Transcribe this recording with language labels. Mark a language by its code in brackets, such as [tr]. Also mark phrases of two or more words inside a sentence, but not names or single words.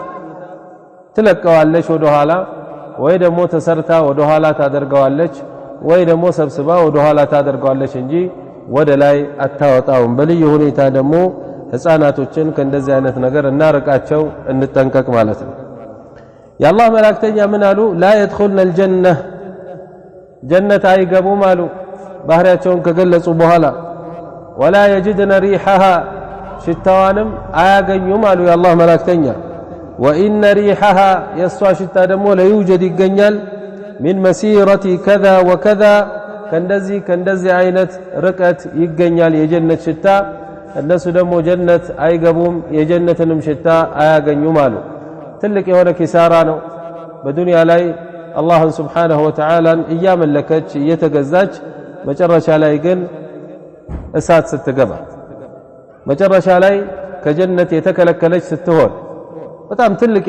[am] ትለቀዋለች ወደ ኋላ ወይ ደግሞ ተሰርታ ወደ ኋላ ታደርገዋለች ወይ ደግሞ ሰብስባ ወደ ኋላ ታደርገዋለች እንጂ ወደ ላይ አታወጣውም በልዩ ሁኔታ ደግሞ ህፃናቶችን ከእንደዚህ አይነት ነገር እናርቃቸው እንጠንቀቅ ማለት ነው የአላህ መላእክተኛ ምን አሉ [ar] لا يدخلن الجنة [am] ጀነት አይገቡም አሉ ባህሪያቸውን ከገለጹ በኋላ [ar] ولا يجدن ريحها [am] ሽታዋንም አያገኙም አሉ የአላህ መላእክተኛ [ar] وإن ريحها يسوى [am] ሽታ ደግሞ ለይوجد ይገኛል [ar] من مسيرة كذا وكذا [am] ከእንደዚህ አይነት ርቀት ይገኛል የጀነት ሽታ እነሱ ደግሞ ጀነት አይገቡም የጀነትንም ሽታ አያገኙም አሉ ትልቅ የሆነ ኪሳራ ነው በዱንያ ላይ አላህን [ar] سبحانه وتعالى [am] እያመለከች እየተገዛች መጨረሻ ላይ ግን እሳት ስትገባ መጨረሻ ላይ ከጀነት የተከለከለች ስትሆን በጣም ትልቅ